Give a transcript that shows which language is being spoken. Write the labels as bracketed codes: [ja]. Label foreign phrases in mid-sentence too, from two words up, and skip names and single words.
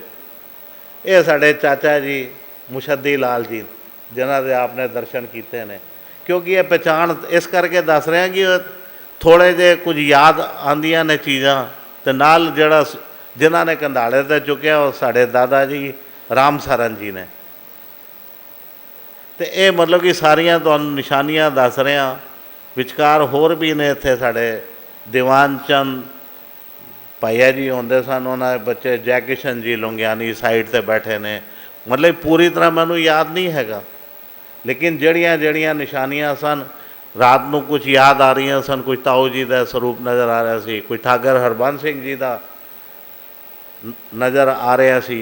[pa] ਇਹ ਸਾਡੇ ਚਾਚਾ ਜੀ ਮੁਸ਼ੱਦੀ ਲਾਲ ਜੀ, ਜਿਨ੍ਹਾਂ ਦੇ ਆਪ ਨੇ ਦਰਸ਼ਨ ਕੀਤੇ ਨੇ। ਕਿਉਂਕਿ ਇਹ ਪਹਿਚਾਣ ਇਸ ਕਰਕੇ ਦੱਸ ਰਹੇ ਹਾਂ ਕਿ ਥੋੜ੍ਹੇ ਜਿਹੇ ਕੁਝ ਯਾਦ ਆਉਂਦੀਆਂ ਨੇ ਚੀਜ਼ਾਂ, ਅਤੇ ਨਾਲ ਜਿਨ੍ਹਾਂ ਨੇ ਕੰਧਾਲੇ 'ਤੇ ਚੁੱਕਿਆ ਉਹ ਸਾਡੇ ਦਾਦਾ ਜੀ ਰਾਮ ਸਰਨ ਜੀ ਨੇ। ਤੋ ਯੇ ਮਤਲਬ ਕਿ ਸਾਰੀਆਂ ਤੁਹਾਨੂੰ ਨਿਸ਼ਾਨੀਆਂ ਦੱਸ ਰਿਹਾ। ਵਿਚਕਾਰ ਹੋਰ ਭੀ ਨੇ ਇੱਥੇ ਸਾਡੇ ਦੀਵਾਨ ਚੰਦ ਭਾਈਆ ਜੀ ਹੁੰਦੇ ਸਨ, ਉਨ੍ਹੋਂਨੇ ਬੱਚੇ ਜੈ ਕਿਸ਼ਨ ਜੀ ਲੁੰਗਿਆਣੀ ਸਾਈਡ ਤੇ ਬੈਠੇ ਨੇ। ਮਤਲਬ ਪੂਰੀ ਤਰ੍ਹਾਂ ਮੈਨੂ ਯਾਦ ਨਹੀਂ ਹੈਗਾ, ਲੇਕਿਨ ਜੜੀਆਂ ਜੜੀਆਂ ਨਿਸ਼ਾਨੀਆਂ ਸਨ ਰਾਤ ਕੋ ਕੁਛ ਯਾਦ ਆ ਰਹੀ ਸਨ। ਕੁਛ ਤਾਊ ਜੀ ਕਾ ਸਰੂਪ ਨਜ਼ਰ ਆ ਰਹਾ ਸੀ, ਕੁਛ ਠਾਕਰ ਹਰਬੰਸ ਸਿੰਘ ਜੀ ਕਾ ਨਜ਼ਰ ਆ ਰਹਾ ਸੀ।